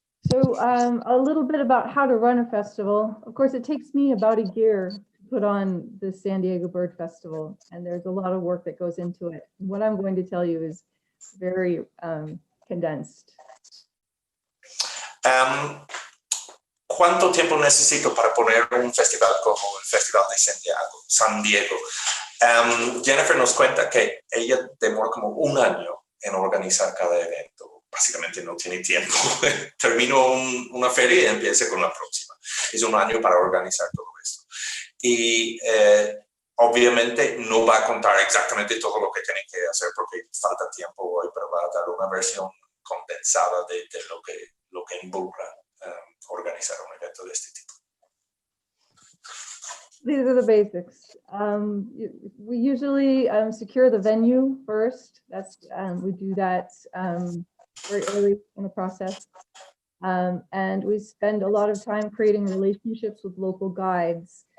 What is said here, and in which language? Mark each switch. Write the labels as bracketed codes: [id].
[en] So a little bit about how to run a festival. Of course, it takes me about a year to put on the San Diego Bird Festival, and there's a lot of work that goes into it. What I'm going to tell you is very condensed. [es] ¿Cuánto tiempo necesito para poner un festival como el Festival de San Diego? Jennifer nos cuenta que ella demora como un año en organizar cada evento. Básicamente no tiene tiempo. Termino una feria y empieza con la próxima. Es un año para organizar todo esto. Y obviamente no va a contar exactamente todo lo que tiene que hacer porque falta tiempo hoy, pero va a dar una versión condensada de lo que involucra organizar un evento de este tipo. [en] These are the basics. We usually secure the venue first. We do that very early in the process. And we spend a lot of time creating relationships with local guides.